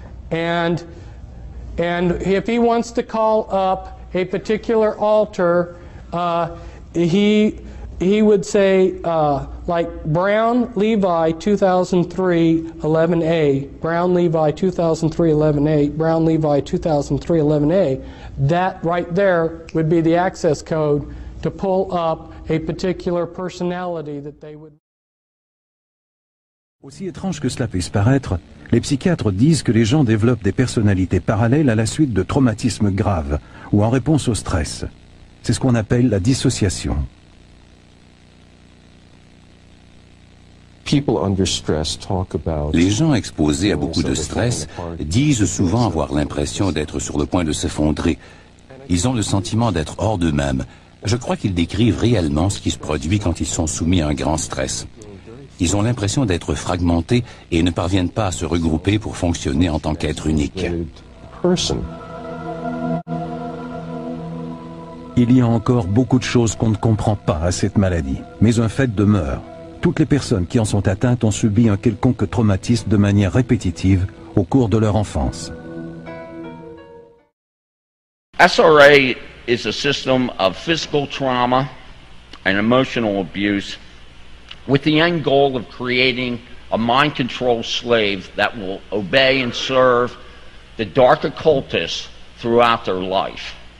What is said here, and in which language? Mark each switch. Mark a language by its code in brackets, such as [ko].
[en] And if he wants to call up a particular altar, he would say like Brown Levi 2003 11A, Brown Levi 2003 11A, Brown Levi 2003 11A. That right there would be the access code to pull up a particular personality that they would. [fr] Aussi étrange que cela puisse paraître, les psychiatres disent que les gens développent des personnalités parallèles à la suite de traumatismes graves ou en réponse au stress. C'est ce qu'on appelle la dissociation. Les gens exposés à beaucoup de stress disent souvent avoir l'impression d'être sur le point de s'effondrer. Ils ont le sentiment d'être hors d'eux-mêmes. Je crois qu'ils décrivent réellement ce qui se produit quand ils sont soumis à un grand stress. Ils ont l'impression d'être fragmentés et ne parviennent pas à se regrouper pour fonctionner en tant qu'être unique. Il y a encore beaucoup de choses qu'on ne comprend pas à cette maladie, mais un fait demeure. Toutes les personnes qui en sont atteintes ont subi un quelconque traumatisme de manière répétitive au cours de leur enfance. [en] SRA is a system of physical trauma and emotional abuse with the end goal of creating a mind control slave that will obey and serve the dark occultists throughout their life.